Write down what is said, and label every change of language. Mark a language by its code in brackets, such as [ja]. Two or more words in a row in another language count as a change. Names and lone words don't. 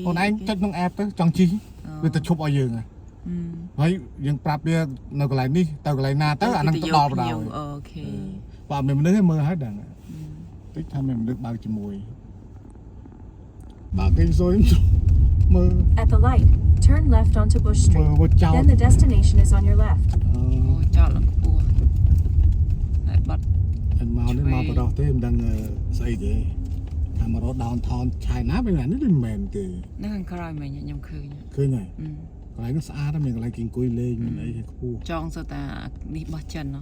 [km] អូនឯងចុចក្នុង app ទៅចង់ជិះវាទៅឈប់ឲ្យយើងហើយយើងប្រាប់វានៅកន្លែងនេះទៅកន្លែងណាទៅអាហ្នឹងទៅដល់បណ្ដោយ អូខេ បើមានមនុស្សទេមើលឲ្យដឹងតិចថាមានមនុស្សបើកជាមួយបើគេសួរមើល [en] At the light turn left onto Bush Street then the destination is on your left [km] អូចោលឡើងខ្ពស់ហើយបាត់ មកនេះមកបដោះទេមិនដឹងស្អីទេថាមករត់ downtown China វិញណានេះមិនមែនទេ នៅខាងក្រោយមិញខ្ញុំឃើញ ហើយកន្លែងនោះស្អាតមានកន្លែងគេអង្គុយលេងមានអីខ្ពស់ ចង់សតានេះបោះចិនហ៎